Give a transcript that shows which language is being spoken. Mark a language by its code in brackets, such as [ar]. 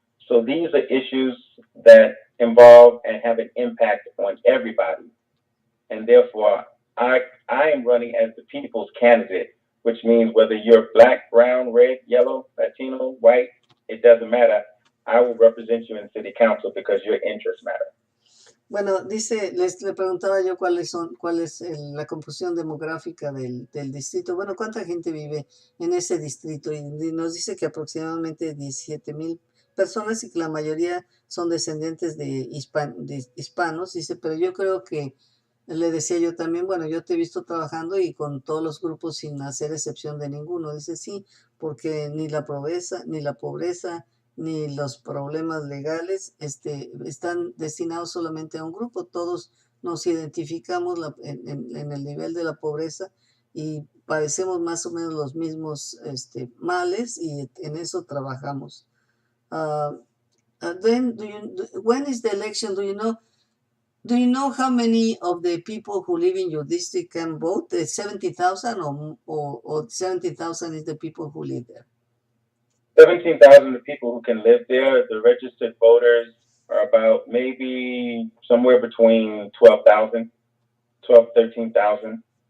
[en] So these are issues that involve and have an impact on everybody. And therefore, I am running as the people's candidate, which means whether you're black, brown, red, yellow, Latino, white, it doesn't matter. I will represent you in city council because your interests matter. [es] Bueno, dice, le preguntaba yo cuál es la composición demográfica del distrito. Bueno, ¿cuánta gente vive en ese distrito? Y nos dice que aproximadamente 17,000 personas y que la mayoría son descendientes de hispanos. Dice, pero yo creo que, le decía yo también, bueno, yo te he visto trabajando y con todos los grupos sin hacer excepción de ninguno. Dice, sí, porque ni la pobreza, ni los problemas legales están destinados solamente a un grupo. Todos nos identificamos en el nivel de la pobreza y padecemos más o menos los mismos males y en eso trabajamos. [en] Then, when is the election? Do you know how many of the people who live in your district can vote? 70,000 or 70,000 is the people who live there? 17,000 people who can live there. The registered voters are about maybe somewhere between 12,000, 13,000.